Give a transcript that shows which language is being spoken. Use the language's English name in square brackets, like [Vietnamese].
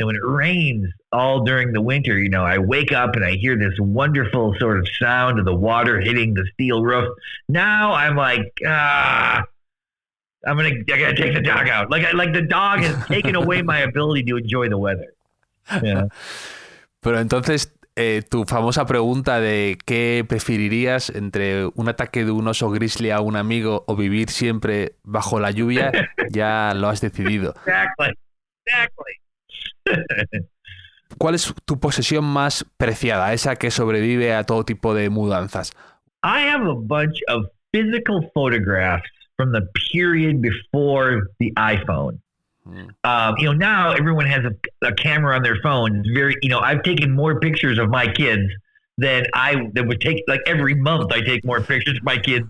[English] And when it rains all during the winter, I wake up and I hear this wonderful sort of sound of the water hitting the steel roof. Now I'm like, I got to take the dog out. Like the dog has taken away my ability to enjoy the weather. Yeah. [Spanish] Pero entonces, tu famosa pregunta de qué preferirías entre un ataque de un oso grizzly a un amigo o vivir siempre bajo la lluvia, ya lo has decidido. [English] Exactly. [Spanish] ¿Cuál es tu posesión más preciada, esa que sobrevive a todo tipo de mudanzas? [English] I have a bunch of physical photographs from the period before the iPhone. Now everyone has a camera on their phone. It's very, I've taken more pictures of my kids than that would take, like every month I take more pictures of my kids.